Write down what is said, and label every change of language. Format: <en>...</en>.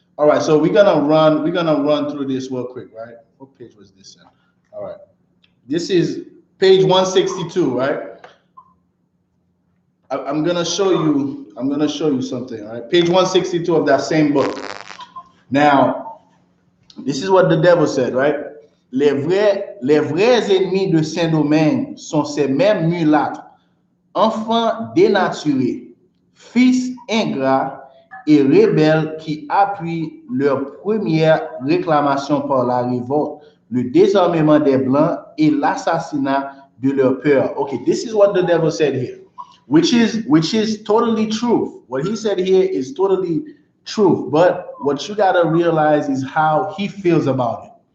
<en>All right, so we're gonna run through this real quick, right? What page was this in? All right. This is page 162, right? I'm gonna show you something, right? Page 162 of that same book. Now, this is what the devil said, right?</en> <fr>Les vrais ennemis de Saint-Domingue sont ces mêmes mulâtres, enfants dénaturés, fils ingrats et rebelles qui appuient leur première réclamation par la révolte, le désarmement des Blancs et l'assassinat de leur père.</fr> <en>Okay, this is what the devil said here, which is totally true. What he said here is totally true, but what you gotta realize is how he feels about it.</en>